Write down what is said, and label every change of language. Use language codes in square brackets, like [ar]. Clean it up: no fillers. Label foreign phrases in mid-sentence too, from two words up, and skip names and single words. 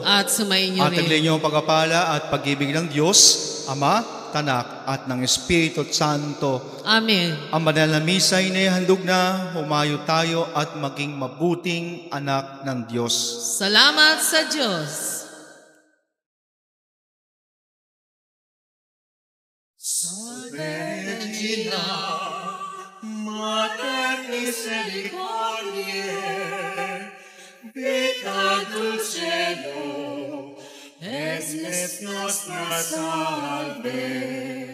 [tl] At sumainyo at rin. taglay niyo ang pagpapala at pag-ibig ng Diyos, Ama, Tanak at ng Espiritu Santo. Amen. Ang banal na misa ay naihandog na, humayo tayo at maging mabuting anak ng Diyos. Salamat sa Diyos. [la] Regina, Mater Misericordiae, Vita dulcedo, es nostra salve.